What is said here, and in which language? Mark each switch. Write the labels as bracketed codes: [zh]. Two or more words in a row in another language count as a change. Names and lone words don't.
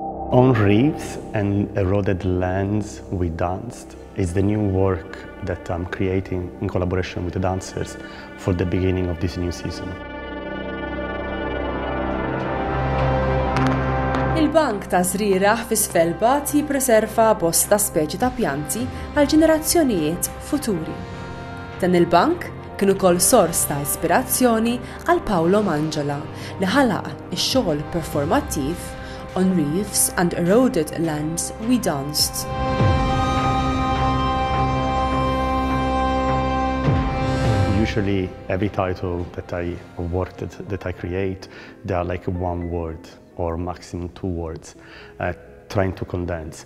[en] On Reefs and Eroded Lands We Danced is the new work that I'm creating in collaboration with the dancers for the beginning of this new season. [mt] Il-bank taż-żrieragħ fi Svalbard jippriserva bosta speċi ta' pjanti għall-ġenerazzjonijiet futuri. Dan il-bank kien ukoll sors ta' ispirazzjoni għal Paolo Mangiola li ħalaq ix-xogħol performattiv On Reefs and Eroded Lands We Danced. [en] Usually every title that I create, they are like one word or maximum 2 words, trying to condense.